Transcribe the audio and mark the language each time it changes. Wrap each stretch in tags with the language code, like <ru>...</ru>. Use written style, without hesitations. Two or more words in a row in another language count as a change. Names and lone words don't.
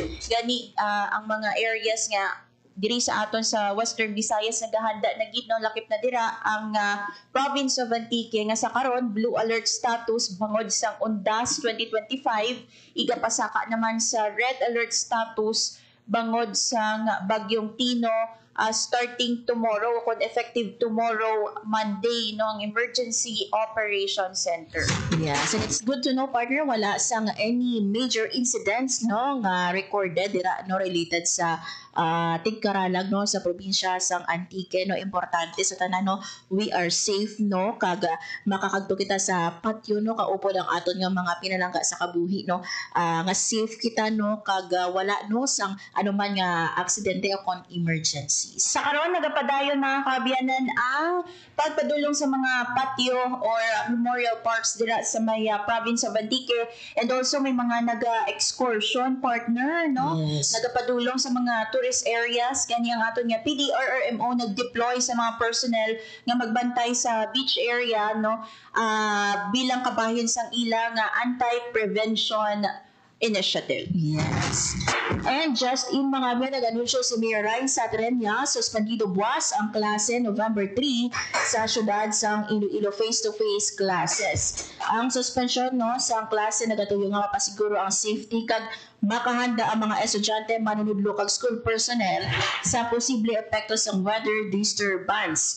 <hil>Gani ang mga areas nga diri sa aton sa Western Visayas naghahanda na gid no lakip na dira ang</hil> <en>province of Antique</en> <hil>nga sa karon</hil> <en>blue alert status</en> <hil>bangod sang Undas 2025, igapasaka naman sa</hil> <en>red alert status</en> <hil>bangod sang bagyong Tino</hil> <en>starting tomorrow,</en> <hil>kung</hil> <en>effective tomorrow Monday</en> <hil>no ang Emergency Operation Center.</hil> <en>Yes, and it's good to know,</en> <hil>partner, wala sang any major incidents no nga recorded dira no related sa Tigkaralag no sa probinsya sang Antique no. Importante sa tanan no,</hil> <en>we are safe</en> <hil>no, kaga makakadto kita sa patio no, kaupod ang aton nga mga pinalangga sa kabuhi no, nga safe kita no, kaga wala no sang anuman nga aksidente o kon emergencies. Sa karon nagapadayon mga kabiyanan ang pagpadulong sa mga patio or</hil> <en>memorial parks</en> <hil>dira sa may</hil> <en>province of Antique, and also</en> <hil>may mga naga-excursion partner no. Yes. Nagapadulong sa mga</hil> <en>tourist areas,</en> <hil>kani ang aton nga PDRRMO nag-deploy sa mga personnel nga magbantay sa</hil> <en>beach area</en> <hil>no, bilang kabahin sang ila nga</hil> <en>anti-prevention initiative.</en> <hil>Yes.</hil> <en>And just in</en> <hil>mga biyan, nag-anunsyo si Mayor Raisa Trenya, suspendido buwas ang klase November 3 sa syudad sang Iloilo</hil> <en>face-to-face classes.</en> <hil>Ang suspension no sa klase nagatuyo nga mapasiguro ang safety kag makahanda ang mga estudyante manunudlo kag</hil> <en>school personnel</en> <hil>sa posible epekto sa</hil> <en>weather disturbance.</en>